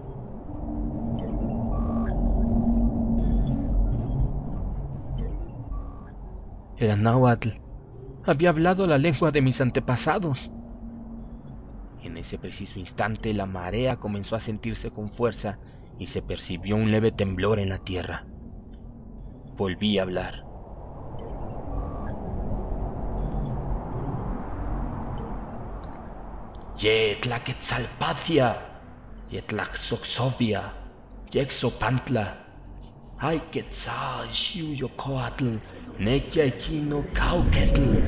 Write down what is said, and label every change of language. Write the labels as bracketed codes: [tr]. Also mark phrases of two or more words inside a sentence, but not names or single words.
[es] Era náhuatl. Había hablado la lengua de mis antepasados. En ese preciso instante la marea comenzó a sentirse con fuerza y se percibió un leve temblor en la tierra. Volví a hablar. [nah] Yetlaquetzalpatia, Yetlaxoxovia, Yexopantla, ay quetzal xiuyocoatl, nequiaquino cauquetl.